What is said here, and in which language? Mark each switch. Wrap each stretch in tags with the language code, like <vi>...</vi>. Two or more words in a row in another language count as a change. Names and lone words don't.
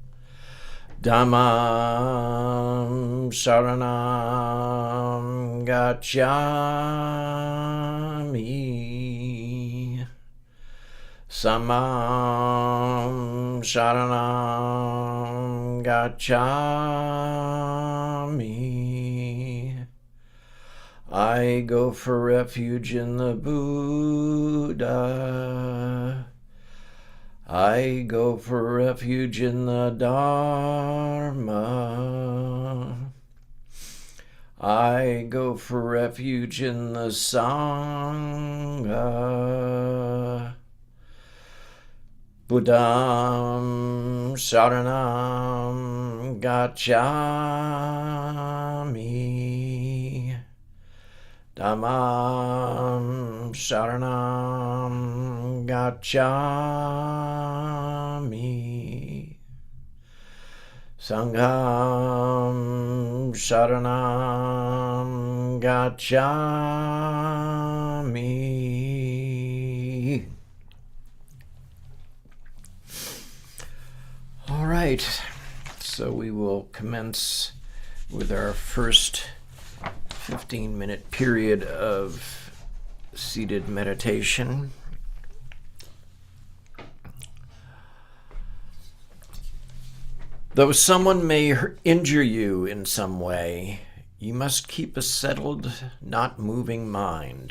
<pi>Dhammam Saranam Gacchami. Sammam Saranam Gacchami.</pi> <en>I go for refuge in the Buddha. I go for refuge in the Dharma. I go for refuge in the Sangha.</en> <pi>Buddham Saranam Gacchami. Dhammam Saranam Gacchami. Sangham Saranam Gacchami.</pi> <en>All right, so we will commence with our first 15-minute period of seated meditation. Though someone may injure you in some way, you must keep a settled, not moving mind.</en>